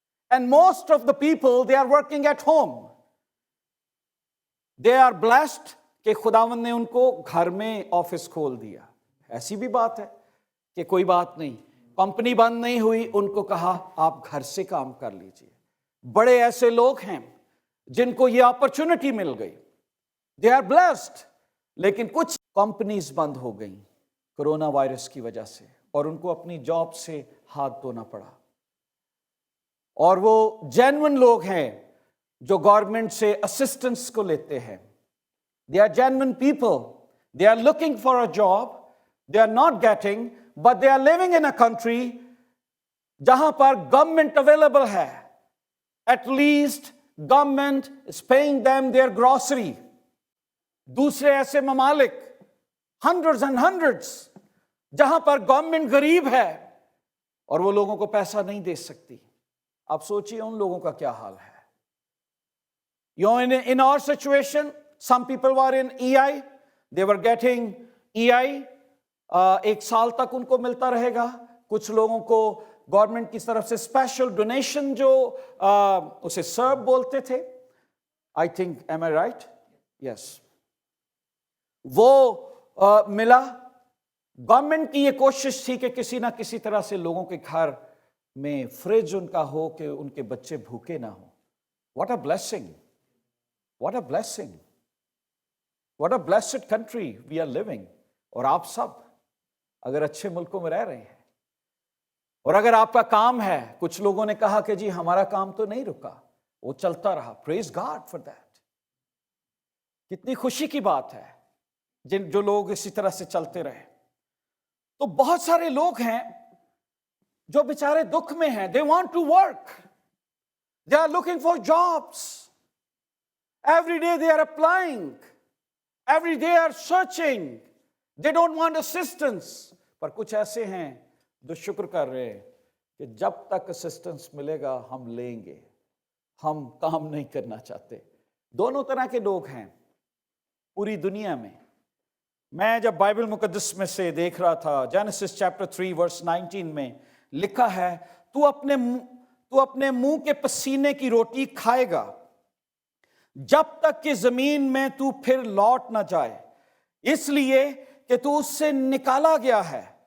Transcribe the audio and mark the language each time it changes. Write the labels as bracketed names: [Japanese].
[English] And most of the people, they are working at home. They are blessed [Urdu] کہ خداوند نے ان کو گھر میں آفس کھول دیا. ایسی بھی بات ہے کہ کوئی بات نہیں، کمپنی بند نہیں ہوئی، ان کو کہا آپ گھر سے کام کر لیجئے. بڑے ایسے لوگ ہیں جن کو یہ اپرچونٹی مل گئی. [English] They are blessed. [Urdu] لیکن کچھ کمپنیز بند ہو گئیں کرونا وائرس کی وجہ سے، اور ان کو اپنی جاب سے ہاتھ دھونا پڑا. اور وہ جینون لوگ ہیں جو گورنمنٹ سے اسسٹنس کو لیتے ہیں. [English] They are genuine people. They are looking for a job. They are not getting, but they are living in a country [Urdu] جہاں پر گورنمنٹ اویلیبل ہے. [English] At least government is paying them their grocery. [Urdu] دوسرے ایسے ممالک [English] hundreds and hundreds [Urdu] جہاں پر government غریب ہے اور وہ لوگوں کو پیسہ نہیں دے سکتی. آپ سوچئے ان لوگوں کا کیا حال ہے. [English] In our situation, some people were in EI. They were getting EI. [Urdu] 1 سال تک ان کو ملتا رہے گا. کچھ لوگوں کو گورنمنٹ کی طرف سے اسپیشل ڈونیشن جو اسے سرب بولتے تھے. [English] I think, am I right? Yes. [Urdu] وہ ملا. گورنمنٹ کی یہ کوشش تھی کہ کسی نہ کسی طرح سے لوگوں کے گھر میں فریج ان کا ہو کہ ان کے بچے بھوکے نہ ہوں. [English] What a blessing. What a blessing. What a blessed country we are living. [Urdu] اور آپ سب اگر اچھے ملکوں میں رہ رہے ہیں اور اگر آپ کا کام ہے، کچھ لوگوں نے کہا کہ جی ہمارا کام تو نہیں رکا، وہ چلتا رہا. [English] Praise God for that. [Urdu] کتنی خوشی کی بات ہے جو لوگ اسی طرح سے چلتے رہے. تو بہت سارے لوگ ہیں جو بیچارے دکھ میں ہیں. [English] They want to work. They are looking for jobs. Every day they are applying. Every day they are searching. They don't want assistance. [Urdu] پر کچھ ایسے ہیں جو شکر کر رہے ہیں کہ جب تک اسسٹنس ملے گا ہم لیں گے، ہم کام نہیں کرنا چاہتے. دونوں طرح کے لوگ ہیں پوری دنیا میں. میں جب بائبل مقدس میں سے دیکھ رہا تھا، جینیسس چیپٹر 3 ورس 19 میں لکھا ہے، تو اپنے منہ کے پسینے کی روٹی کھائے گا جب تک کہ زمین میں تو پھر لوٹ نہ جائے، اس لیے کہ تو اس سے نکالا گیا ہے.